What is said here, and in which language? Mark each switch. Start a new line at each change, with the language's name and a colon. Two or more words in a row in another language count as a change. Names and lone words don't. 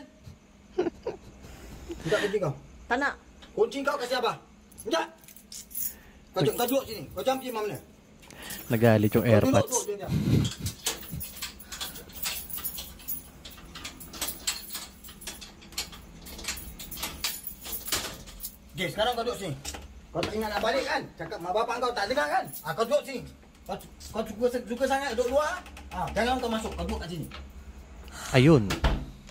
Malay: Sekejap kerja kau. Tak nak. Kunci kau kasih abah. Sekejap. Kau duduk sini. Kau jam pergi mana?
Filipino: Nagalit yung AirPods.
Malay: Okay, sekarang kau duduk sini. Kau tak ingat nak balik kan? Cakap mak bapak kau tak dengar kan? Kau duduk sini. Kau suka sangat duduk luar? Jangan kau masuk. Kau duduk kat sini.
Filipino: Ayun.